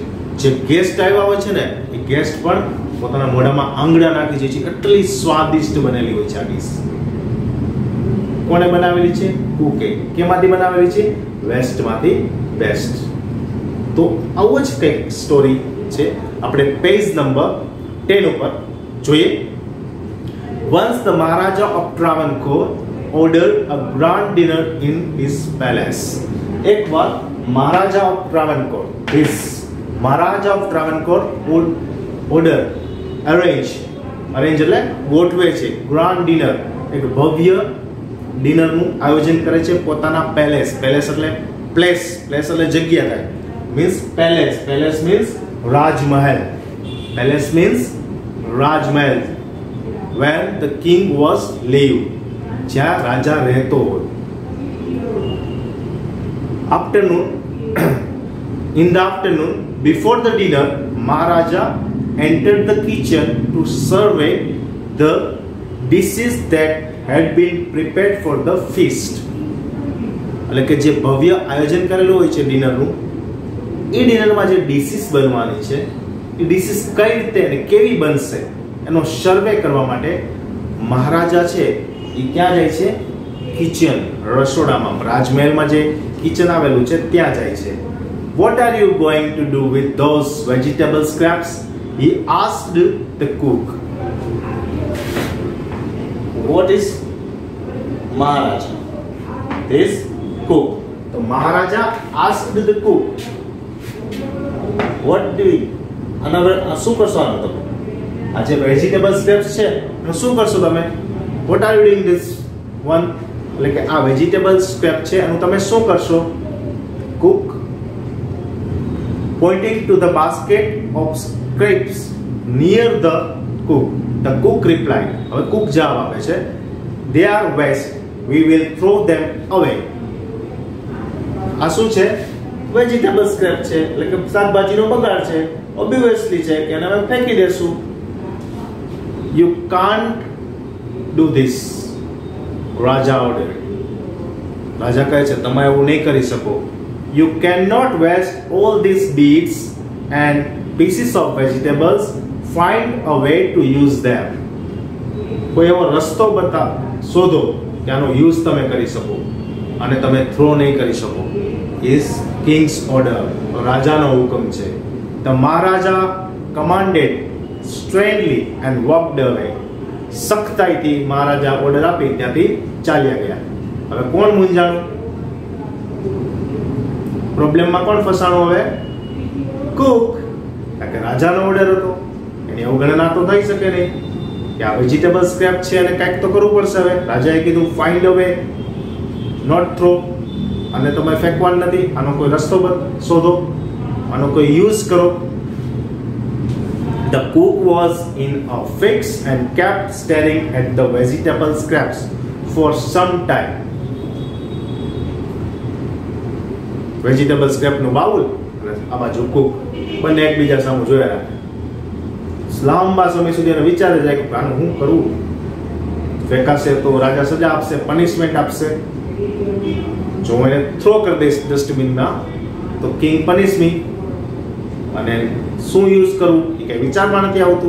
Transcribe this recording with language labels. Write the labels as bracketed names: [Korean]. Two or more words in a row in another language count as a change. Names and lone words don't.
[Gujarati] જે ગેસ્ટ આવ્યા હોય છે ને, એ ગેસ્ટ પણ પોતાના મોઢામાં આંગળા નાખી જાય છે, એટલી સ્વાદિષ્ટ બનેલી હોય છે આ ડિશ. કોણે બનાવેલી છે? કુકે. કેમાંથી બનાવેલી છે? વેસ્ટમાંથી બેસ્ટ. તો આવું જ કંઈક સ્ટોરી છે. આપણે પેજ નંબર 10 ઉપર જોઈએ. [English] Once the Maharaja of Travancore ordered a grand dinner in his palace. [Gujarati] એક વાર [English] Maharaja of Travancore, Maharaja of Travancore [Gujarati] અરેન્જ એટલે ગોઠવે છે [English] grand dinner, [Gujarati] એક ભવ્ય ડિનરનું આયોજન કરે છે પોતાના પેલેસ. પેલેસ એટલે પ્લેસ એટલે જગ્યા થાય. [English] means palace means [Gujarati] રાજમહેલ. [English] palace means [Gujarati] રાજમહેલ. [English] when the king was live, [Gujarati] જ્યાં રાજા રહેતો હોય. [English] In the afternoon, before the dinner, Maharaja entered the kitchen to survey the dishes that had been prepared for the feast. [Gujarati] એટલે કે જે ભવ્ય આયોજન કરેલું હોય છે ડિનરનું, એ ડિનરમાં જે ડિશિસ બનવાની છે, એ ડિશિસ કઈ રીતે અને કેવી બનશે એનો સર્વે કરવા માટે મહારાજા છે એ ક્યાં જાય છે? કિચન, રસોડામાં. રાજમહેલમાં જે કિચન આવેલું છે ત્યાં જાય છે. [English] What are you going to do with those vegetable scraps? He asked the cook. What is Maharaja? This cook. So Maharaja asked the cook. What do you? [Gujarati] શું કરશો આનો તમે? આ જે [English] vegetable scraps [Gujarati] છે એનું શું કરશો તમે? [English] What are you doing this one? [Gujarati] એટલે કે આ [English] vegetable scrap [Gujarati] છે એનું તમે શું કરશો? [English] Cook pointing to the basket of scraps near the cook. The cook replied. [Gujarati] હવે cook જવાબ આપે છે, [English] they are waste, we will throw them away. [Gujarati] આ શું છે? [English] vegetable scrap [Gujarati] છે, એટલે કે શાકભાજીનો બગાડ છે, ઓબ્વિયસલી છે કે એને અમે ફેંકી દેશું. [English] You can't do this, રાજા ordered. [Gujarati] રાજા કહે છે તમે એવું નહીં કરી શકો. [English] You cannot waste all these bits and pieces of vegetables. Find a way to use them. [Gujarati] કોઈ એવો રસ્તો શોધો કે આનો યુઝ તમે કરી શકો અને તમે થ્રો નહીં કરી શકો. [English] Is king's order. [Gujarati] રાજાનો હુકમ છે. [English] The Maharaja commanded sternly and walked away. [Gujarati] સખ્તાઈથી મહારાજા ઓર્ડર આપી ત્યાંથી ચાલ્યા ગયા. હવે કોણ મૂંઝાણું? પ્રોબ્લેમમાં કોણ ફસાણું? હવે કુક. કારણ કે રાજાનો ઓર્ડર હતો, એની અવગણના તો થઈ શકે નહીં કે આ [English] vegetable scrap [Gujarati] છે અને કંઈક તો કરવું પડશે. હવે રાજાએ કીધું [English] find a way, not throw, [Gujarati] અને તમે ફેંકવાનું નથી, આનો કોઈ રસ્તો શોધો, આનો કોઈ યુઝ કરો. [English] The cook was in a fix and kept staring at the vegetable scraps for some time. vegetable scrap [Gujarati] નું બાઉલ અને આ બાજુ કુક બંને એકબીજા સામે જોયા રાખે. લાંબા સમય સુધી એને વિચારે જાય કે આનું હું કરું, ફેંકાશે તો રાજા સજા આપશે, પનિશમેન્ટ આપશે, જો હું એને થ્રો કરી દઈશ ડસ્ટબિનમાં તો [English] king punish me, [Gujarati] અને શું યુઝ કરું એ કઈ વિચારમાં નથી આવતું.